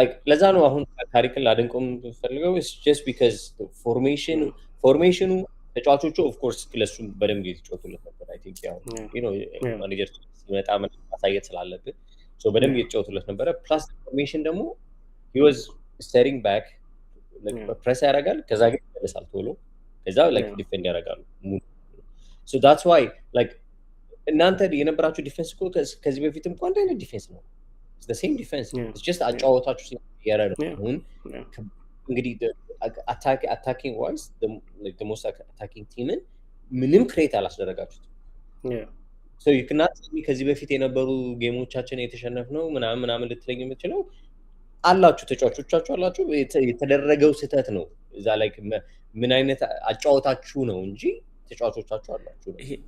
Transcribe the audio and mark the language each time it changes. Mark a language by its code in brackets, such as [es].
[am] ለዛ ነው አሁን ታሪክን ላደንቆም ፈልገው [en] just because [am] ፎርሜሽኑ ተጫዋቾቹ [en] ኦፍ ኮርስ [am] ለሱ በደንብ እየተጫወቱለት ነበር። [en] አይ ቲንክ [am] ያው ማኔጀር ሲመጣ ማሳየት ስላለብን በደንብ እየተጫወቱለት ነበረ። ፕላስ ፎርሜሽን ደግሞ [en] he was steering back [am] ፕሬስ ያደርጋል፣ ከዛ ግን ይመለሳል ቶሎ፣ ከዛ ዲፌንድ ያደርጋሉ። [en] so that's why [am] እናንተ የነበራችሁ ዲፌንስ እኮ ከዚህ በፊትም እኮ አንድ አይነት ዲፌንስ ነው። [en] the same defense. Yeah. It's just [am] አጫወታችሁ ሲያረ ነው። [en] Yeah. [am] አሁን [en] Yeah. [am] እንግዲህ [en] attacking wise the most attacking team [am] ምንም ክሬት አላስደረጋችሁት። [en] Yeah. so you cannot tell me [am] ከዚህ በፊት የነበሩ ጌሞቻችን የተሸነፍነው ምናምን ልትለኝ የምትችለው አላችሁ ተጫዋቾቻችሁ አላችሁ የተደረገው ስህተት ነው እዛ ላይ ምን አይነት አጫወታችሁ ነው እንጂ ተጫዋቾቻችሁ አላችሁ ነው